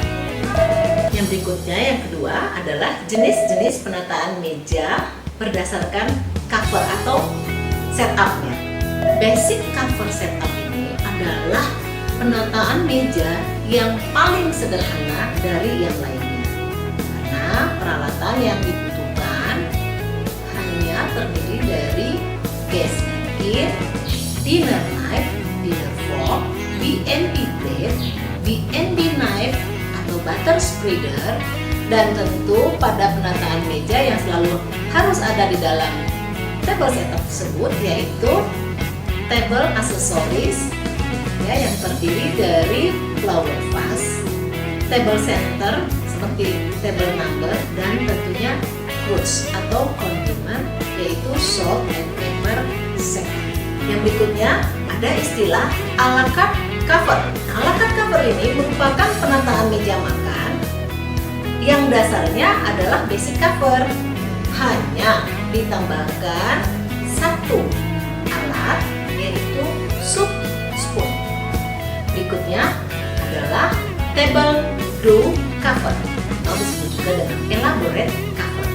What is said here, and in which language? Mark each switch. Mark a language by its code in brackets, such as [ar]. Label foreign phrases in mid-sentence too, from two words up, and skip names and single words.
[id] Yang berikutnya, yang kedua adalah jenis-jenis penataan meja berdasarkan cover atau setupnya. [en] Basic cover setup [id] ini adalah penataan meja yang paling sederhana dari yang lainnya. Karena peralatan yang dibutuhkan hanya terdiri dari [en] gas napkin, dinner knife, dinner fork, B&B plate, B&B knife, butter spreader, [id] dan tentu pada penataan meja yang selalu harus ada di dalam [en] table setup [id] tersebut yaitu [en] table accessories [id] ya, yang terdiri dari [en] flower vase, table center [id] seperti [en] table number, [id] dan tentunya crutch atau condiment yaitu [en] salt and pepper set. [id] Yang berikutnya ada istilah [en] a la carte cover. A la carte cover [id] ini merupakan penataan meja makan yang dasarnya adalah [en] basic cover, [id] hanya ditambahkan satu alat yaitu [en] soup spoon. [id] Berikutnya adalah [en] table draw cover [id] atau disebut juga dengan [en] elaborate cover.